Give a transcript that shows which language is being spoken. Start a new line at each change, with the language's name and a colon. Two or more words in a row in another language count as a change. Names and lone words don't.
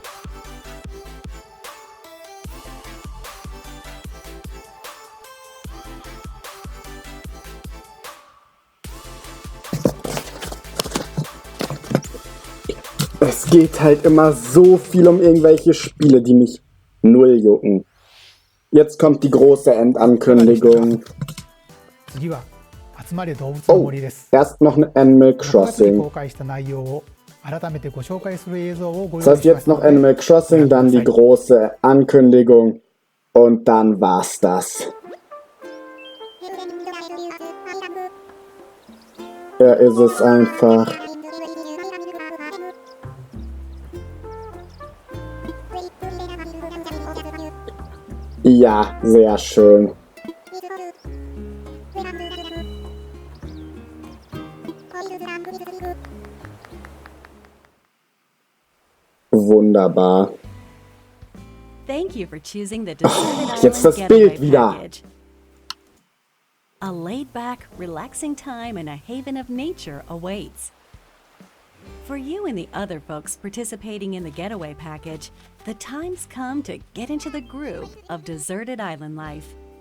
German: Es geht halt immer so viel um irgendwelche Spiele, die mich null jucken. Jetzt kommt die große Endankündigung.
Japanese: 次は集まれ動物の Oh, 森です
German: erst noch ein Animal
Japanese: 6 月に
German: Crossing.
Japanese: 公開した内容を改めてご紹介する映像をご
German: Das
Japanese: 用意
German: heißt
Japanese: しま
German: jetzt
Japanese: したの
German: noch
Japanese: で
German: Animal Crossing, dann die große Ankündigung und dann war's das. Er ist es einfach. Ja, sehr schön. Wunderbar.
English: Thank you for choosing the Deserted
German: Jetzt das
English: Island
German: Bild
English: Getaway
German: wieder.
English: Package. A laid-back, relaxing time in a haven of nature awaits. For you and the other folks participating in the Getaway Package, the time's come to get into the groove of deserted island life.